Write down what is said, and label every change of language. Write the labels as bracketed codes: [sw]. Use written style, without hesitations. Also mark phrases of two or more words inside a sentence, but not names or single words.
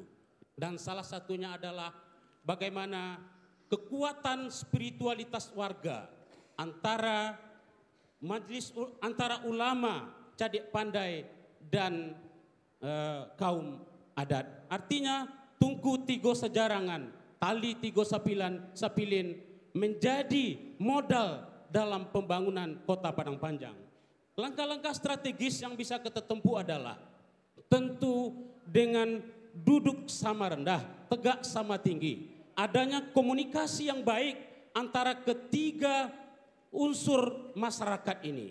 [id] Dan salah satunya adalah bagaimana kekuatan spiritualitas warga antara antara ulama, cadik pandai dan kaum adat. Artinya [min] tungku tigo sejarangan, tali tigo sapilin [id] menjadi modal dalam pembangunan kota Padang Panjang. Langkah-langkah strategis yang bisa kita tempuh adalah tentu dengan duduk sama rendah, tegak sama tinggi. Adanya komunikasi yang baik antara ketiga unsur masyarakat ini.